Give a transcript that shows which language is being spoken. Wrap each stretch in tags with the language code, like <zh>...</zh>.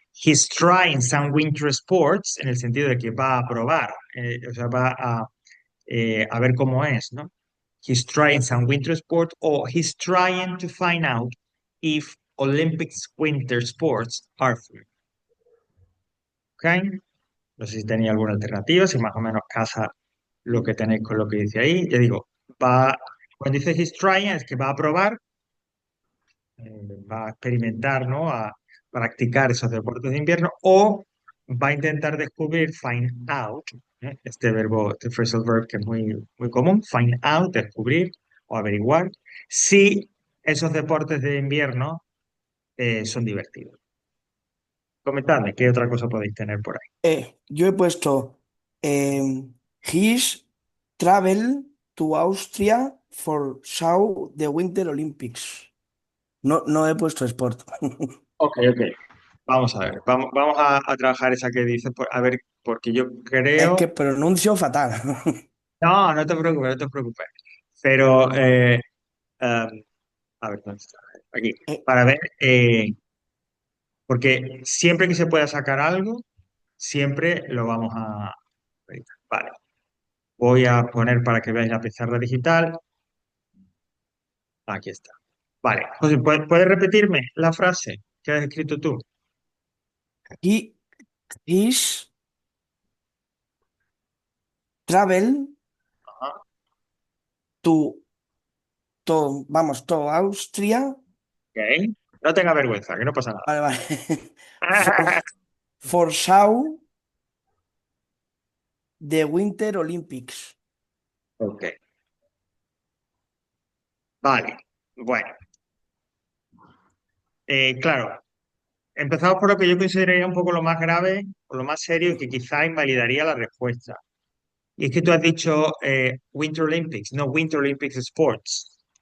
<en>He's trying some winter sports, en el sentido de que va a probar, o sea, va a ver cómo es, ¿no? He's trying some winter sport o he's trying to find out if Olympics winter sports are free.</en> <es>¿Ok? No sé si tenéis alguna alternativa, si más o menos casa lo que tenéis con lo que dice ahí. Ya digo, cuando dice</es> <en>he's trying</en> <es>es que va a probar, va a experimentar, ¿no? A practicar esos deportes de invierno o va a intentar descubrir, find out, este verbo, este phrasal verb que es muy común, find out, descubrir o averiguar si esos deportes de invierno son divertidos. Comentadme qué otra cosa podéis tener por ahí. Yo he puesto</es> <en>his travel to Austria for show the Winter Olympics.</en> <es>No, no he puesto sport. Ok, ok. Vamos a ver, vamos a trabajar esa que dices, a ver, porque yo Es que creo, pronuncio fatal. no, no te preocupes, no te preocupes, pero, um, a ver, ¿dónde está? Aquí, Eh, para ver, porque siempre que se pueda sacar algo, siempre lo vamos a... Vale, voy a poner para que veáis la pizarra digital, aquí está. Vale, José, ¿puedes repetirme la frase que has escrito tú?</es> <en>he is travel</en> <es>Ajá,</es> <en>to, vamos, to Austria.</en> <es>ok. No tenga vergüenza, que no pasa nada. Vale, vale.</es> <en>For, for show the Winter Olympics.</en> <es>Ok, vale. Bueno, claro, empezamos por lo que yo consideraría un poco lo más grave o lo más serio y que quizá invalidaría la respuesta. Y es que tú has dicho Winter Olympics, no Winter Olympics Sports.</es>